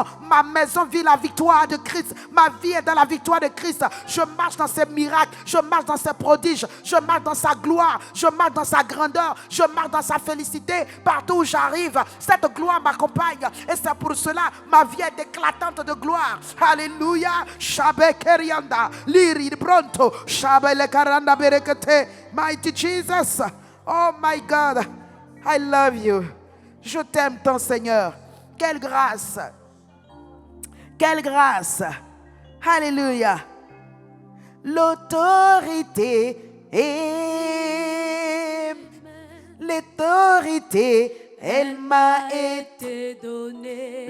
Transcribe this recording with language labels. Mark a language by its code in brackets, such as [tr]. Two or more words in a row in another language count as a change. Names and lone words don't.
[fr] Ma maison vit la victoire de Christ. Ma vie est dans la victoire de Christ. Je marche dans ses miracles, je marche dans ses prodiges, je marche dans sa gloire, je marche dans sa grandeur, je marche dans sa félicité. Partout où j'arrive, cette gloire m'accompagne, et c'est pour cela ma vie est éclatante de gloire. Alléluia. Shabe kerianda liri pronto shabe le karanda berekete. [en] Mighty Jesus, oh my God, I love you. [fr] Je t'aime tant, Seigneur. Quelle grâce, quelle grâce. Alléluia. L'autorité est l'autorité, elle m'a été donnée.